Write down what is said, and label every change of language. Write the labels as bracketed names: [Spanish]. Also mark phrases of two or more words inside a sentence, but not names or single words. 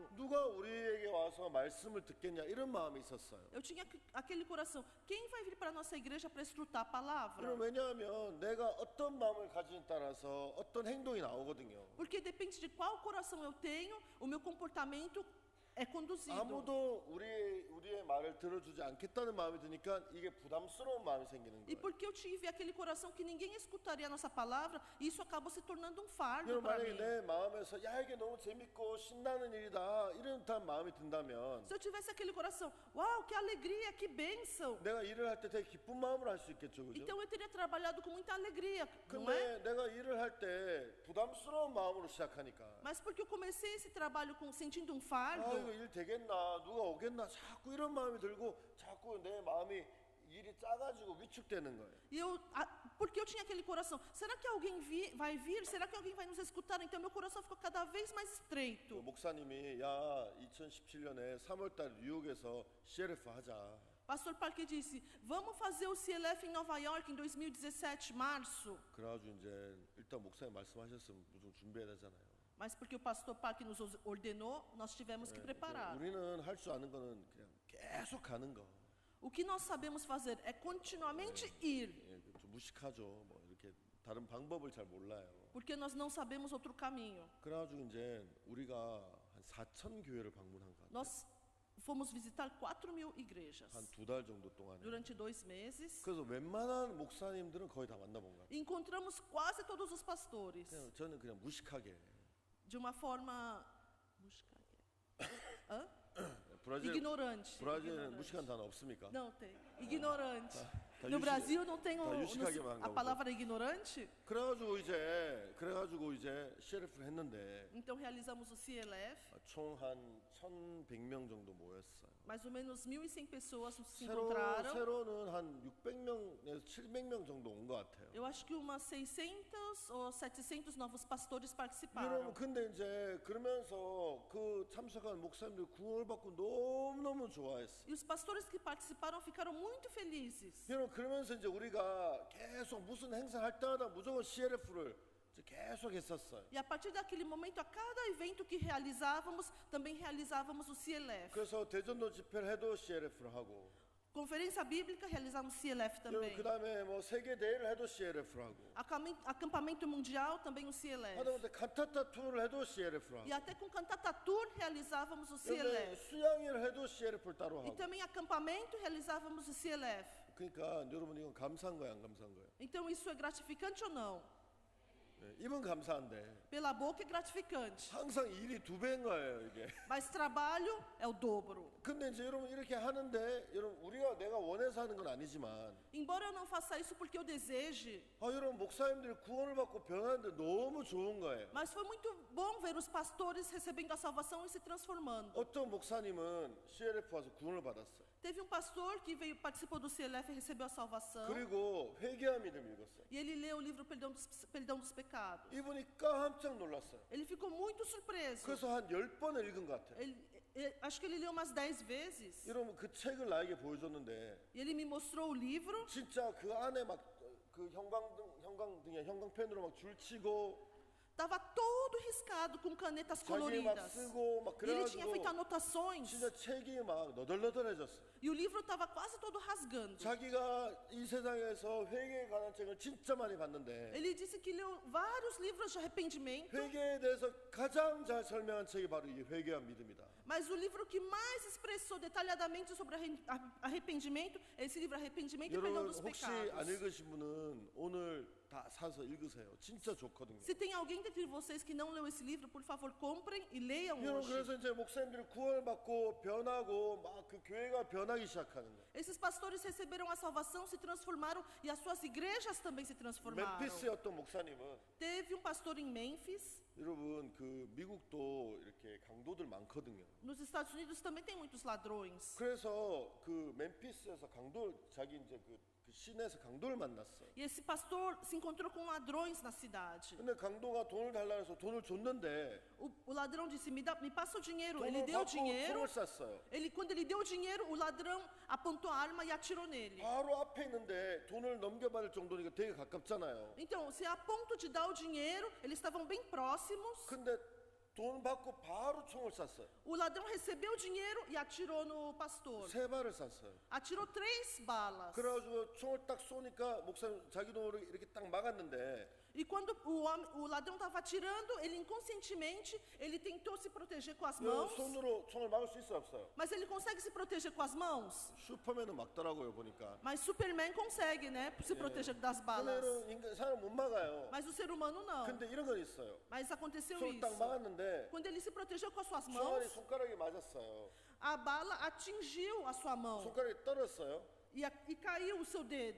[Korean] 누가 우리에게 와서 말씀을 듣겠냐 이런 마음이 있었어요. [Portuguese] Eu tinha aquele coração. Quem vai vir para a nossa igreja para escutar a palavra? [Korean] 그럼 왜냐하면 내가 어떤 마음을 가지느냐에 따라서 어떤 행동이 나오거든요. [Portuguese] Porque depende de qual coração eu tenho, o meu comportamento é conduzido. [Korean] 아무도 우리의 말을 들어주지 않겠다는 마음이 드니까 이게 부담스러운 마음이 생기는 [Portuguese] E [Korean] 거예요. [Portuguese] porque eu tive aquele coração que ninguém escutaria a nossa palavra, isso acabou se tornando um fardo [Korean] 여러분 [Portuguese] para [Korean] 만약에 [Portuguese] mim. [Korean] 내 마음에서 야 이게 너무 재밌고 신나는 일이다 이런 듯한 마음이 든다면 [Portuguese] Se eu tivesse aquele coração, uau, que alegria, que bênção. [Korean] 내가 일을 할 때 되게 기쁜 마음으로 할 수 있겠죠, 그죠? [Portuguese] Então eu teria trabalhado com muita alegria, não é? [Korean] 근데 내가 일을 할 때 부담스러운 마음으로 시작하니까 [Portuguese] Mas porque eu comecei esse trabalho sentindo um [Korean] 아 [Portuguese] fardo, [Korean] 이거 일 되겠나 누가 오겠나 자꾸 이런 마음이 들고 자꾸 내 마음이 일이 작아지고 위축되는 거예요. [Portuguese] porque eu tinha aquele coração, será que alguém vai vir? Será que alguém vai nos escutar? Então meu coração ficou cada vez mais [Korean] 그 [Portuguese] estreito. [Korean] 목사님이 야 2017년에 3월달 뉴욕에서 CLF 하자. [Portuguese] Pastor Parker disse, vamos fazer o CLF em Nova York em 2017, março. [Korean] 그래가지고 이제 일단 목사님 말씀하셨으면 무슨 준비해야 되잖아요. [Portuguese] Mas porque o pastor Parker nos ordenou, nós tivemos que preparar. [Korean] 우리는 할 수 아는 거는 그냥 계속 가는 거. [Portuguese] O que nós sabemos fazer é continuamente ir, [Korean] 예, 좀 무식하죠. 뭐 이렇게 다른 방법을 잘 몰라요. [Portuguese] porque nós não sabemos outro caminho. [Korean] 그래가지고 이제 우리가 한 4,000 교회를 방문한 것 같아요. [Portuguese] Nós fomos visitar 4.000 igrejas [Korean] 한 2달 정도 동안에. [Portuguese] durante 2 meses. [Korean] 그래서 웬만한 목사님들은 거의 다 만나본 것 같아요. [Portuguese] Encontramos quase todos os pastores, [Korean] 저는 그냥 무식하게. [Portuguese] de uma forma Hã? [Korean] 브라질 [Portuguese] ignorante. [Korean] 브라질은 [Portuguese] ignorante. [Korean] 무식한 단어 없습니까? [Portuguese] Não tem. Ignorante. [Korean] 다 [Portuguese] No [Korean] 유식- [Portuguese] Brasil não tem [Korean] 다 유식하게만 [Portuguese] a [Korean] 한가 [Portuguese] palavra ignorante. [Korean] 그래가지고 이제 CLF를 했는데 [Portuguese] Então realizamos o CLF. [Korean] 총 한 1,100명 정도 모였어요. [Portuguese] Mais ou menos 1.100 pessoas se encontraram. [Korean] 새로는 한 600명에서 700명 정도 온 것 같아요. [Portuguese] Eu acho que umas 600 ou 700 novos pastores [Korean] 여러분 [Portuguese] participaram. [Korean] 근데 이제 그러면서 그 참석한 목사님들 구원을 받고 너무너무 좋아했어요. [Portuguese] E os pastores que participaram ficaram muito felizes. [Korean] 여러분 그러면서 이제 우리가 계속 무슨 행사 할 때마다 무조건 CLF를 계속 했었어요. [Portuguese] E a partir daquele momento, a cada evento que realizávamos, também realizávamos o CLF. [Korean] 그래서 대전도 집회를 해도 CLF를 하고, [Portuguese] Conferência bíblica, realizávamos CLF também. [Korean] 그 다음에 뭐 세계 대회를 해도 CLF를 하고, [Portuguese] Acampamento mundial, também o CLF. [Korean] 하다못해 칸타타 투어를 해도 CLF를 [Portuguese] E [Korean] 하고, [Portuguese] até com Cantata Tour realizávamos o [Korean] 여기 [Portuguese] CLF. [Korean] 수양회를 해도 CLF를 따로 [Portuguese] E [Korean] 하고. [Portuguese] também acampamento realizávamos o CLF. [Korean] 그러니까 여러분 이건 감사한 거야, 안 감사한 거야? [Portuguese] Então isso é gratificante ou não? [Korean] 입은 감사한데 [Portuguese] Pela boca é gratificante, [Korean] 항상 일이 두 배인 거예요, 이게. [Portuguese] mas trabalho é o dobro. [Korean] 근데 이제 여러분 이렇게 하는데, 여러분 우리가 내가 원해서 하는 건 아니지만, [Portuguese] Embora eu não faça isso porque eu deseje, [Korean] 여러분 목사님들이 구원을 받고 변하는데 너무 좋은 거예요. [Portuguese] mas foi muito bom ver os pastores recebendo a salvação e se transformando. [Korean] 어떤 목사님은 CLF 와서 구원을 받았어요. [Portuguese] Teve um pastor que veio, participou do CLF e recebeu a salvação. [Korean] 그리고 회개한 믿음 읽었어요. [Portuguese] E ele leu o livro Perdão dos Pecados. [Korean] 이분이 깜짝 놀랐어요. [Portuguese] Ele ficou muito surpreso. [Korean] 그래서 한 10번을 읽은 것 같아요. [Portuguese] Acho que ele leu umas 10 vezes. [Korean] 여러분 그 책을 나에게 보여줬는데 [Portuguese] E ele me mostrou o livro. [Korean] 진짜 그 안에 막 그 형광펜으로 막 줄치고 [Portuguese] Estava todo riscado com canetas [Korean] 자기 막 [Portuguese] coloridas. [Korean] 쓰고 막 [Portuguese] E ele tinha feito [Korean] 그래가지고 [Portuguese] anotações. [Korean] 진짜 책이 막 너덜너덜해졌어요. [Portuguese] E o livro estava quase todo rasgando. [Korean] 자기가 이 세상에서 회개에 관한 책을 진짜 많이 봤는데 [Portuguese] Ele disse que leu vários livros de arrependimento, [Korean] 회개에 대해서 가장 잘 설명한 책이 바로 이 회개한 믿음이다. [Portuguese] mas o livro que mais expressou detalhadamente sobre arrependimento é esse livro Arrependimento e Perdão [Korean] 여러분 [Portuguese] dos [Korean] 혹시 안 [Portuguese] Pecados. [Korean] 읽으신 분은 오늘 다 사서 읽으세요. 진짜 좋거든요. [Portuguese] Se tem alguém dentre vocês que não leu esse livro, por favor, comprem e leiam [Korean] 여러분 [Portuguese] hoje. [Korean] 그래서 이제 목사님들이 구원을 받고 변하고 막 그 교회가 변하기 시작하는 거예요. [Portuguese] Esses pastores receberam a salvação, se transformaram e as suas igrejas também se transformaram. [Korean] 멤피스의 어떤 목사님은 [Portuguese] Teve um pastor em Memphis. [Korean] 여러분 그 미국도 이렇게 강도들 많거든요. [Portuguese] Nos Estados Unidos também tem muitos ladrões. [Korean] 그래서 그 멤피스에서 자기 이제 그 시내에서 강도를 만났어요. [Portuguese] E esse pastor se encontrou com ladrões na cidade. [Korean] 근데 강도가 돈을 달라 해서 돈을 줬는데 [Portuguese] O ladrão disse: me passa o dinheiro. Ele [Korean] 돈을 [Portuguese] deu o [Korean] 받고 [Portuguese] dinheiro. [Korean] 총을 쐈어요. [Portuguese] Quando ele deu o dinheiro, o ladrão apontou a arma e atirou nele. [Korean] 바로 앞에 있는데 돈을 넘겨받을 정도니까 되게 가깝잖아요. [Portuguese] Então, se a ponto de dar o dinheiro, eles estavam bem próximos. [Korean] 근데 돈 받고 바로 총을 쐈어요. [Portuguese] O ladrão recebeu o dinheiro e atirou no pastor. [Korean] 3발을 쐈어요. [Portuguese] Atirou 3 balas. [Korean] 그래가지고 총을 딱 쏘니까 목사님 자기 돈으로 이렇게 딱 막았는데 [Portuguese] E quando o ladrão estava atirando, ele inconscientemente, ele tentou se proteger com as mãos. [Korean] 손으로 총을 막을 수 있어요, 없어요? [Portuguese] Mas ele consegue se proteger com as mãos? [Korean] 슈퍼맨은 막더라고요 보니까. [Portuguese] Mas Superman consegue, né? Se proteger das balas. [Korean] 근데 사람 못 막아요. [Portuguese] Mas o ser humano não. [Korean] 근데 이런 건 있어요. [Portuguese] Mas aconteceu [Korean] 손을 딱 [Portuguese] isso. [Korean] 막았는데 [Portuguese] Quando ele se protegeu com as suas [Korean] 총알이 [Portuguese] mãos, [Korean] 손가락에 맞았어요. [Portuguese] a bala atingiu a sua mão [Korean] 손가락이 떨었어요. [Portuguese] e caiu o seu dedo.